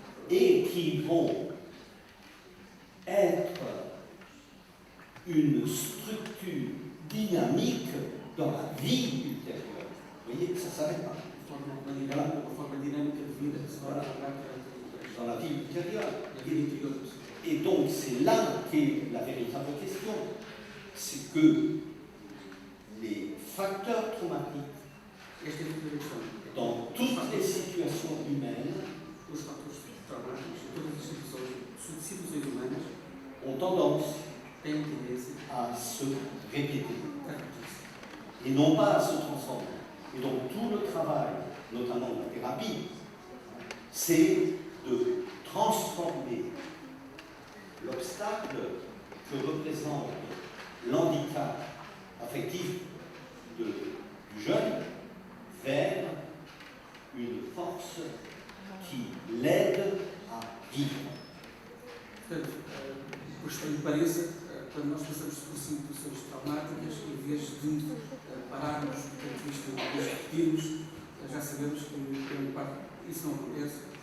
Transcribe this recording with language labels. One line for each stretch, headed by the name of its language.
French: et qui vont être une structure dynamique dans la vie ultérieure. Vous voyez, ça ne s'arrête pas.
Portuguese: Uma forma dinâmica de vida que se vai alagar
French: Dans la vie ultérieure.
Portuguese: na vida interior da pessoa.
French: Et donc, c'est là qu'est la véritable question. C'est que les facteurs traumatiques,
Portuguese: Esta é a verdadeira questão.
French: dans toutes les situations humaines,
Portuguese: Os fatores traumáticos, todas as situações humanas,
French: ont tendance
Portuguese: têm tendência
French: à se répéter
Portuguese: a repetir-se.
French: et non pas à se transformer. Et donc, tout le travail, notamment de la thérapie, c'est de transformer l'obstacle que représente l'handicap affectif du jeune vers une force qui l'aide à vivre.
Portuguese: Portanto, por estranho que pareça, quando nós passamos por situações traumáticas, em vez de pararmos do ponto de vista de repetirmos, já sabemos que, em parte, isso não acontece.